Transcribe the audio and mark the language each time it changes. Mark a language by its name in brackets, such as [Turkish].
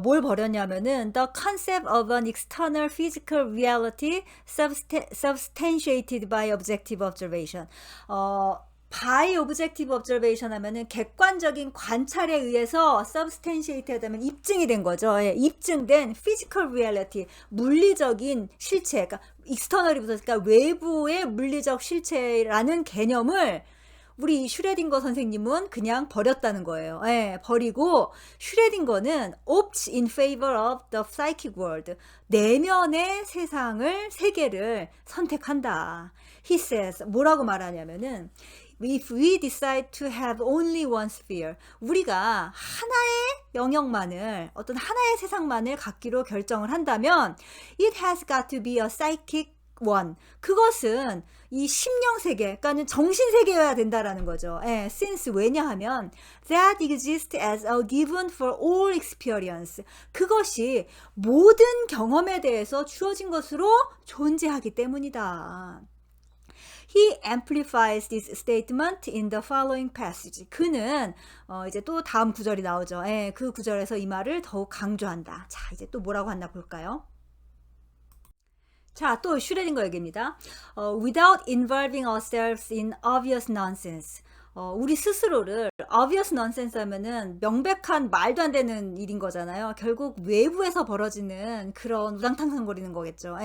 [Korean] 뭘 버렸냐면은 [English] the concept of an external physical reality substantiated by objective observation. by objective observation [Korean] 하면은 객관적인 관찰에 의해서 substantiated 하면 입증이 된 거죠. 예, 입증된 physical reality, 물리적인 실체, 그러니까 external이 붙었으니까 외부의 물리적 실체라는 개념을 우리 슈레딩거 선생님은 그냥 버렸다는 거예요. 예, 버리고 슈레딩거는 [English] opts in favor of the psychic world. [Korean] 내면의 세계를 선택한다. [English] He says, [Korean] 뭐라고 말하냐면은 [English] if we decide to have only one sphere, [Korean] 우리가 하나의 영역만을, 어떤 하나의 세상만을 갖기로 결정을 한다면 [English] it has got to be a psychic one. [Korean] 그것은 이 심령 세계, 그러니까는 정신 세계여야 된다라는 거죠. [English] 예, since [Korean] 왜냐하면 [English] that exists as a given for all experience. [Korean] 그것이 모든 경험에 대해서 주어진 것으로 존재하기 때문이다. [English] He amplifies this statement in the following passage. [Korean] 그는 이제 또 다음 구절이 나오죠. 예, 그 구절에서 이 말을 더욱 강조한다. 자, 이제 또 뭐라고 한다 볼까요? 자, 또 슈레딩거 얘기입니다. [English] Without involving ourselves in obvious nonsense. [Korean] 우리 스스로를 [English] obvious nonsense [Korean] 하면은 명백한 말도 안 되는 일인 거잖아요. 결국 외부에서 벌어지는 그런 우당탕탕거리는 거겠죠.